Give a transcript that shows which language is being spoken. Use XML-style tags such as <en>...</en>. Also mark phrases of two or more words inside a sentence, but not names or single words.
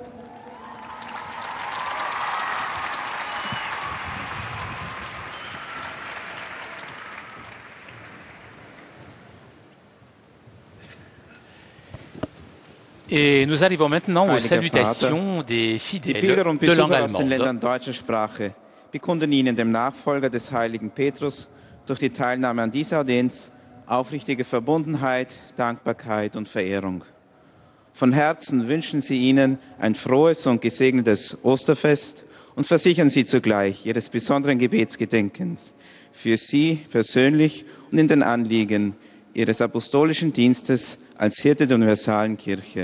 <fr>Et nous arrivons maintenant aux</fr> <de>Heiliger</de> <fr>salutations</fr> <de>Vater,</de> <fr>des</fr> <de>die</de> <fr>fidèles</fr> <de>Pilger und</de> <fr>de langue</fr> <de>Besucher aus den Ländern</de> <fr>allemande.</fr> <de>deutscher Sprache bekunden Ihnen, dem Nachfolger des heiligen Petrus, durch die Teilnahme an dieser Audienz aufrichtige Verbundenheit, Dankbarkeit und Verehrung. Von Herzen wünschen sie Ihnen ein frohes und gesegnetes Osterfest und versichern Sie zugleich Ihres besonderen Gebetsgedenkens für Sie persönlich und in den Anliegen, ihres apostolischen Dienstes als Hirte der universalen Kirche.</de>